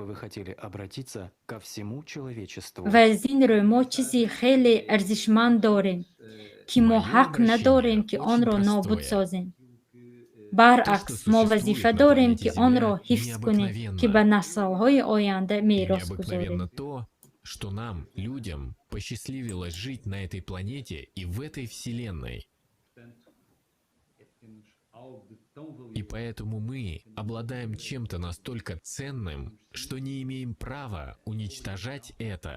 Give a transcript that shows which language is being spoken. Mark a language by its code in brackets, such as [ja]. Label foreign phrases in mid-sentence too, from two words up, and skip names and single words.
[tg] Ва аз ин рӯ мо чизи хеле арзишманд дорем, ки мо ҳақ надорем, ки онро нобуд созем. Баръакс, мо вазифа дорем, ки онро ҳифз кунем, ки ба наслҳои оянда мерос гузорем. [ru] Что нам, людям, посчастливилось жить на этой планете и в этой вселенной. И поэтому мы обладаем чем-то настолько ценным, что не имеем права уничтожать это.